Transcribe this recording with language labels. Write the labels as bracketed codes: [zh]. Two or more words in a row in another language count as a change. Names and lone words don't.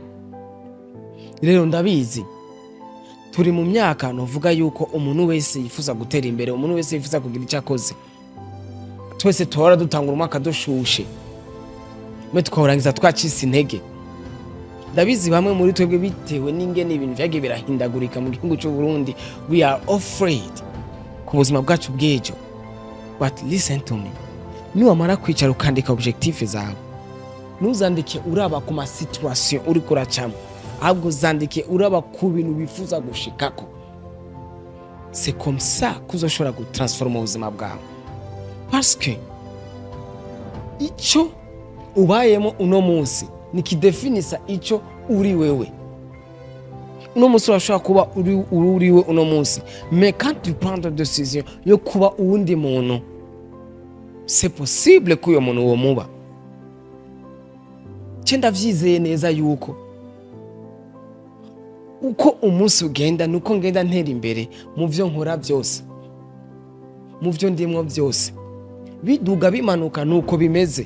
[rn] Rero ndabizi turi mu myaka novuga yuko umuntu wese yifuza gutera imbere, umuntu wese yifuza kugira icyo akoze. Twese tuhora dutangura umwaka dushushe, mwe tukawurangiza twacise intege. Ndabizi bamwe muri twebwe bitewe n'ingene ibintu vyagiye birahindagurika mu gihugu cy'u Burundi, [en] we are afraid [rn] ku buzima bwacu bw'ejo. [en] But listen to me, [rn] niwamara kwicara ukandika objectif zawe, ntuzandike uraba ku ma situation uri kuracamo, ahubwo zandike uraba ku bintu bifuza gushikako. [fr] C'est comme ça [rn] kuzoshobora gutransforma ubuzima bwawe, [fr] parce que [rn] ico ubayemo uno munsi nikidefinisa ico uri wewe. Uno munsi urashobora kuba uri we uno munsi, [fr] mais quand tu prends la décision [rn] yo kuba uwundi muntu, [fr] c'est possible [rn] ko uyo muntu womuba. Cyenda vyizeye neza yuko uko umunsi ugenda nuko ngenda ntera imbere mu vyo nkora byose, mu vyo ndimwo byose, biduga bimanuka nuko bimeze.